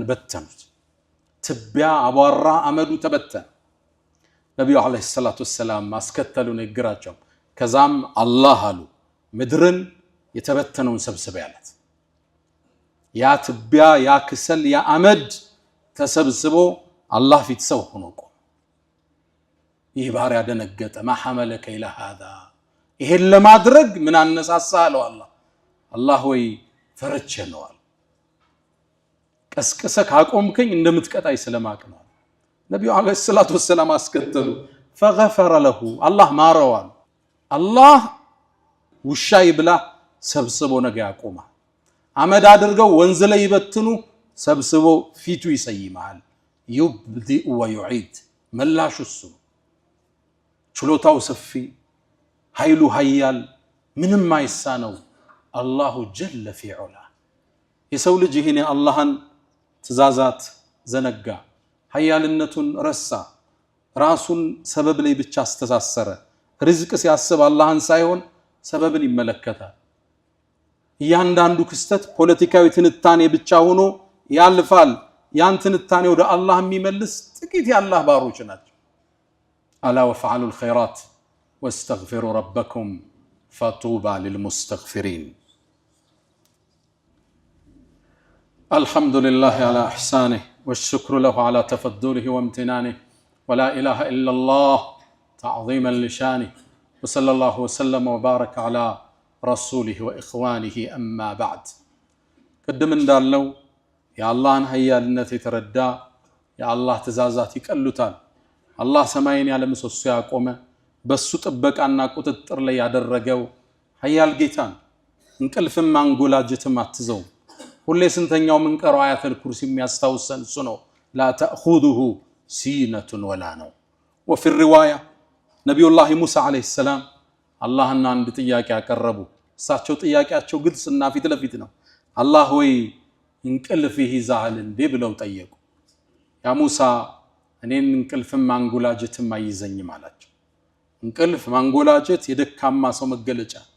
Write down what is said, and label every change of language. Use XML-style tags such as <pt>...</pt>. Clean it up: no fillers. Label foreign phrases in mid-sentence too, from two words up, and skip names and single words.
<am>በተኑት ትቢያ አቧራ አመዱ ተበተነ ነብዩ</am> <ar>عليه الصلاة والسلام</ar> <am>አስከተሉ ንግራቸው ከዛም አላህ አሉ ምድርን የተበተነውን ሰብስበ ያለት ያ ትቢያ ያ ክሰል ያ አመድ ተሰብስቦ አላህ ፊት ሰው ሆኖ ቆመ ይህ ባሪያ ደነገጠ</am> <ar>ما حملك على</ar> <am>هذا ይሄን ለማድረግ ምን አነሳሳ አለው አላህ ወይ ፈርቼ ነው አለ ቀስቀሰ ካቆምከኝ እንደምትቀጣይ ስለማቅ ነው ነብዩ</am> <ar>عليه الصلاة والسلام</ar> <am>አስከተሉ</am> <ar>فغفر له</ar> <am>አላህ ማረዋል አላህ ውሻ ይብላ ሰብስቦ ነገ ያቆማል አመድ አድርገው ወንዝ ላይ ይበትኑ ሰብስቦ ፊቱ ይሰይማል</am> <ar>يبدئ ويعيد</ar> <am>መላሹ እሱ ችሎታው ሰፊ ኃይሉ ኃያል ምንም አይሳነው</am> <ar>الله جل في علا</ar> <am>የሰው ልጅ ይሄን አላህን ትእዛዛት ዘነጋ ኃያልነቱን ረሳ ራሱን ሰበብ ላይ ብቻ አስተሳሰረ ርዝቅ ሲያስብ አላህን ሳይሆን ሰበብን ይመለከታል እያንዳንዱ ክስተት ፖለቲካዊ ትንታኔ ብቻ ሆኖ ያልፋል ያን ትንታኔ ወደ አላህ የሚመልስ ጥቂት የአላህ ባሮች ናቸው</am> <ar>ألا وافعلوا الخيرات واستغفروا ربكم فطوبى للمستغفرين الحمد لله على إحسانه والشكر له على تفضله وامتنانه ولا إله إلا الله تعظيما لشانه وصلى الله وسلم وبارك على رسوله وإخوانه أما بعد</ar> <am>قدم እንዳለው የአላህን ኃያልነት የተረዳ የአላህ ትእዛዛት ይቀሉታል አላህ ሰማይን ያለ ምሰሶ ያቆመ በሱ ጥበቃና ቁጥጥር ላይ ያደረገው ኃያል ጌታን እንቅልፍም አንጎላጅትም አትዘው ሁሌ ስንተኛው ምንቀረው</am> <ar>آية الكرسي</ar> <am>የሚያስታውሰን እሱ ነው</am> <ar>لا تأخذه سينة ولا نوم وفي الرواية نبي الله موسى عليه السلام</ar> <am>አላህና አንድ ጥያቄ ያቀረቡ እሳቸው ጥያቄያቸው ግልጽና ፊት ለፊት ነው አላህ ሆይ እንቅልፍ ይይዛል እንዴ ብለው ጠየቁ ያ ሙሳ እኔን እንቅልፍም ማንጎላጀትም አይዘኝም አላቸው እንቅልፍ ማንጎላጀት የደካማ ሰው መገለጫ</am>